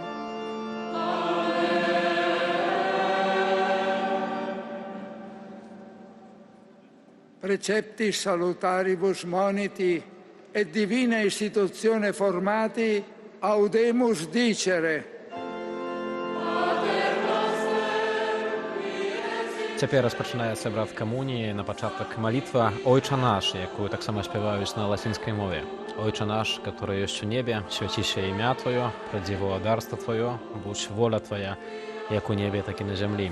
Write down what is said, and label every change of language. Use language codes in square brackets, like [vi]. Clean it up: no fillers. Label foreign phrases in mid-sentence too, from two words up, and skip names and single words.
[la] Preceptis salutaribus moniti et divina institutione formati, audemus dicere. [be] Цяпер распачынаецца брат камуніі, на пачатак малітва «Ойча наш», якую таксама спяваюць на лацінскай мове. «Ойча наш, который ёсць у небе, свяціся імя Твоё, прыйдзі валадарства Твоё, будь воля Твоя, як у небе, так і на зямлі.